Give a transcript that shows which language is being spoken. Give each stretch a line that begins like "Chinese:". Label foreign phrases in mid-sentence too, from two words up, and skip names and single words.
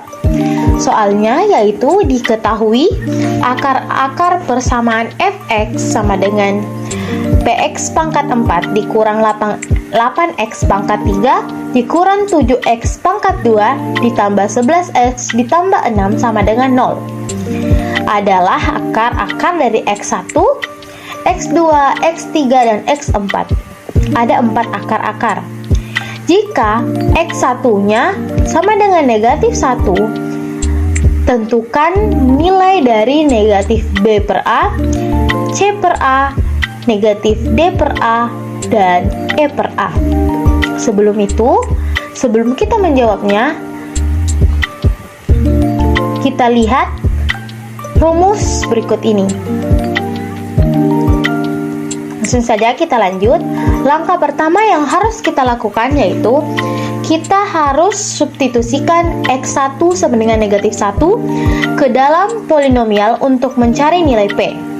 Indonesian: Soalnya yaitu diketahui akar-akar persamaan fx sama dengan px pangkat 4 dikurang 8x pangkat 3 dikurang 7x pangkat 2 ditambah 11x ditambah 6 sama dengan 0 adalah akar-akar dari x1, x2, x3, dan x4. Ada 4 akar-akar. Jika x1-nya sama dengan negatif 1, tentukan nilai dari negatif B per A, C per A, negatif D per A, dan E per A. Sebelum kita menjawabnya, kita lihat rumus berikut ini. Langsung saja kita lanjut. Langkah pertama yang harus kita lakukan yaitu kita harus substitusikan X1 sama dengan negatif 1 ke dalam polinomial untuk mencari nilai P.